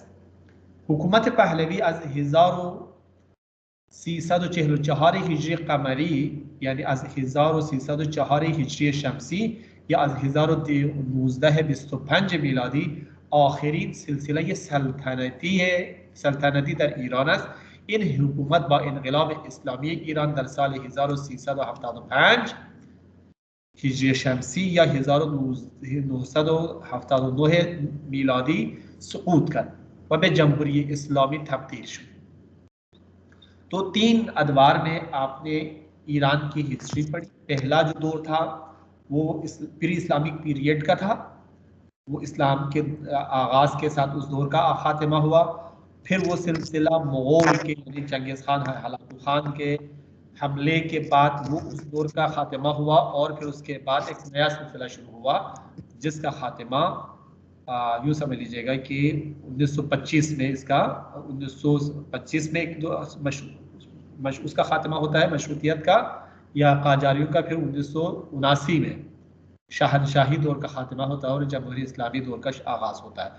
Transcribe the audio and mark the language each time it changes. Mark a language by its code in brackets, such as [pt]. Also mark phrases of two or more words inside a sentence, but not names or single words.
[fa] حکومت پهلوی از 1344 هجری قمری، یعنی از 1304 هجری شمسی یا از 1925 میلادی، آخرین سلسله سلطنتی در ایران است. این حکومت با انقلاب اسلامی ایران در سال 1375 هجری شمسی یا 1979 میلادی سقوط کرد و به جمهوری اسلامی تبدیل شد. [ur] تو 3 ادوار میں آپ نے ایران کی ہسٹری پڑھی. پہلا جو دور تھا وہ [en] pre Islamic period [ur] کا تھا، وہ اسلام کے آغاز کے ساتھ اس دور کا خاتمہ ہوا. پھر وہ سلسلہ مغل کے یعنی چنگیز خان ہلاکو خان کے حملے کے بعد وہ اس دور کا خاتمہ ہوا اور پھر اس کے بعد ایک نیا سلسلہ شروع ہوا جس کا خاتمہ یوں سمجھ لیجیے گا کہ 1925 میں اس کا 1925 میں ایک جو اس کا خاتمہ ہوتا ہے مشروطیت کا یا قاجاریوں کا، پھر 1979 میں شہنشاہی دور کا خاتمہ ہوتا ہے اور جمہوری اسلامی دور کا آغاز ہوتا ہے.